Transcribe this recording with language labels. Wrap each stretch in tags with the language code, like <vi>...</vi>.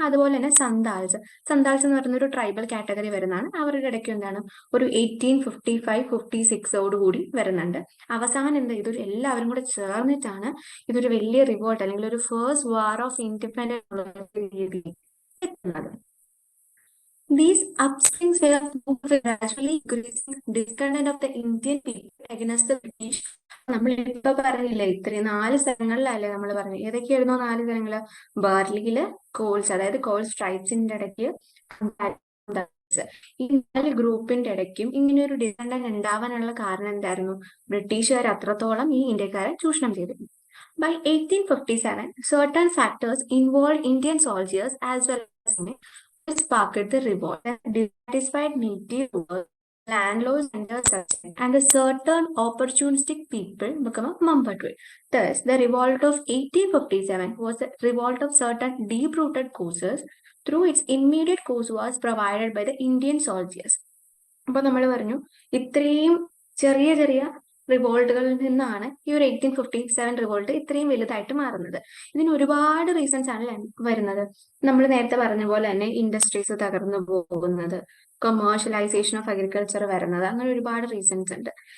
<ml>അതുപോലെ തന്നെ സന്താൾസ് എന്ന് പറയുന്ന ഒരു ട്രൈബൽ കാറ്റഗറി വരുന്നതാണ്. അവരുടെ ഇടയ്ക്ക് എന്താണ് ഒരു 1855-56 കൂടി വരുന്നുണ്ട്. അവസാനം എന്താ, ഇതൊരു എല്ലാവരും കൂടെ ചേർന്നിട്ടാണ് ഇതൊരു വലിയ റിവോൾട്ട് അല്ലെങ്കിൽ ഒരു ഫസ്റ്റ് വാർ ഓഫ് ഇൻഡിപെൻഡൻസ് രീതിയിൽ എത്തുന്നത്.</ml> <en>These upswings were gradually increasing discontent of the Indian people against the British.</en> <ml>നമ്മൾ ഇപ്പൊ പറഞ്ഞില്ലേ, ഇത്രയും 4 സ്ഥലങ്ങളിലല്ലേ നമ്മൾ പറഞ്ഞു. ഏതൊക്കെയായിരുന്നു 4 സ്ഥലങ്ങള്? ബാർലിയില് കോൾസ്, അതായത് കോൾസ് ട്രൈബ്സിന്റെ ഇടയ്ക്ക് ഈ 4 ഗ്രൂപ്പിന്റെ ഇടയ്ക്കും ഇങ്ങനെ ഒരു ഡിസണ്ടന്റ് ഉണ്ടാവാനുള്ള കാരണം എന്തായിരുന്നു? ബ്രിട്ടീഷുകാർ അത്രത്തോളം ഈ ഇന്ത്യക്കാരെ ചൂഷണം ചെയ്തിരുന്നു.</ml> <en>By 1857, certain factors involved Indian soldiers as well as sparked the revolt. Dissatisfied native rulers, landlords under suspicion, and a certain opportunistic people become a mumbatway. Thus, the revolt of 1857 was a revolt of certain deep-rooted causes. Through its immediate cause was provided by the Indian soldiers.</en> <ml>അപ്പൊ നമ്മൾ പറഞ്ഞു, ഇത്രയും ചെറിയ ചെറിയ റിവോൾട്ടുകളിൽ നിന്നാണ് ഈ ഒരു 1857 revolt ഇത്രയും വലുതായിട്ട് മാറുന്നത്. ഇതിന് ഒരുപാട് റീസൺസ് ആണ് വരുന്നത്. നമ്മൾ നേരത്തെ പറഞ്ഞ പോലെ തന്നെ ഇൻഡസ്ട്രീസ് തകർന്നു പോകുന്നത്, കൊമേഴ്ഷ്യലൈസേഷൻ ഓഫ് അഗ്രികൾച്ചർ വരുന്നത്, അങ്ങനെ ഒരുപാട് റീസൺസ് ഉണ്ട്.</ml>